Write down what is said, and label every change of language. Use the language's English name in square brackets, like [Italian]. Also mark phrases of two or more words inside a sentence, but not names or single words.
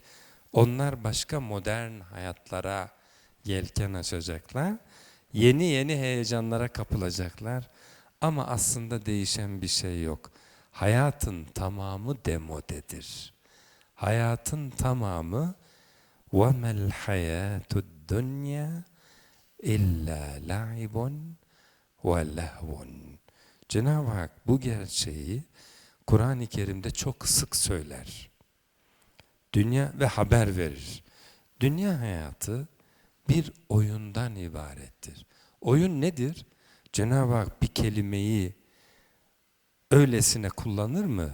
[Turkish] Onlar başka modern hayatlara yelken açacaklar. Yeni yeni heyecanlara kapılacaklar. Ama aslında değişen bir şey yok. Hayatın tamamı demodedir. Hayatın tamamı [Arabic] وَمَا الْحَيَاةُ الدُّنْيَا إِلَّا لَعِبٌ وَلَهْوٌ. [Turkish] Cenab-ı Hak bu gerçeği Kur'an-ı Kerim'de çok sık söyler. Dünya ve haber verir. Dünya hayatı bir oyundan ibarettir. Oyun nedir? Cenab-ı Hak bir kelimeyi öylesine kullanır mı?